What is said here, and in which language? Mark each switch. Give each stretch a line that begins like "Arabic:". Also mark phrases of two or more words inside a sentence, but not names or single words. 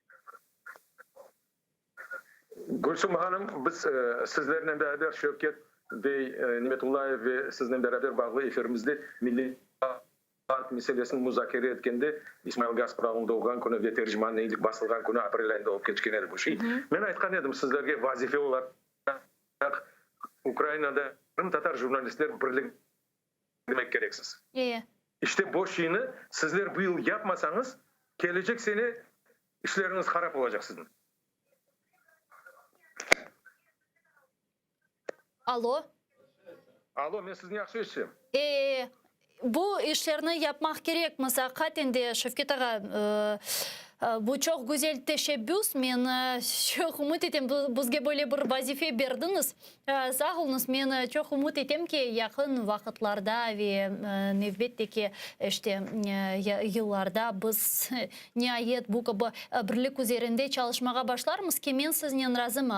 Crimean Tatar: Gülsüm Hanım, biz sizlerle beraber Şevket Bey, Nimetullah ve sizinle beraber bağlı efirimizde milli meselesini müzakere etkende İsmail Gasparov'un doğan günü ve tercümanın iyilik basılgan günü aprel ayında olup geçken edi bu şey. Ben aytkan edim sizlerge vazife olarak Ukrayna'da Tatar jurnalistler birlik demek gereksiz. İşte bu şeyini sizler bu yıl yapmasanız gelecek sene işleriniz harap olacak sizin. Alo. Alo, ben sizni yaxshi eshitdim. Bu işlerini yapmak gerek. Mesela katinde Şevket Ağa bu çok güzel teşebbüs. Ben çok umut ettim. Bizge böyle bir vazife verdiniz. Sağ olunuz. Ben çok umut ettim ki yakın vakitlarda ve nevbette ki işte yıllarda biz nihayet bu gibi birlik üzerinde çalışmaya başlarımız ki ben sizinle razıyım.